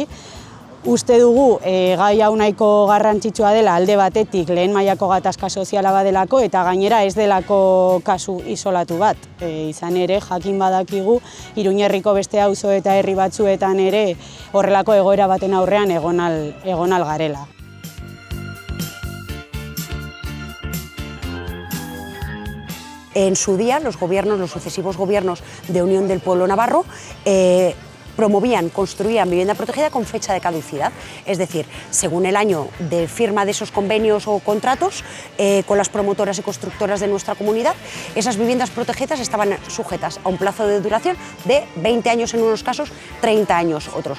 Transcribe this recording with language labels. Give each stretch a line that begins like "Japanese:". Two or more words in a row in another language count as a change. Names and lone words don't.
Basque: Uste dugu gai hau nahiko garrantzitsua dela alde batetik lehen mailako gatazka soziala badelako eta gainera ez delako kasu isolatu bat. Izan ere jakin badakigu Iruñerriko beste auzo eta herri batzuetan ere horrelako egoera baten aurrean egon al garela.
Spanish: En su día, los sucesivos gobiernos de Unión del Pueblo Navarro promovían, construían vivienda protegida con fecha de caducidad, es decir, según el año de firma de esos convenios o contratos con las promotoras y constructoras de nuestra comunidad, esas viviendas protegidas estaban sujetas a un plazo de duración de 20 años en unos casos, 30 años otros.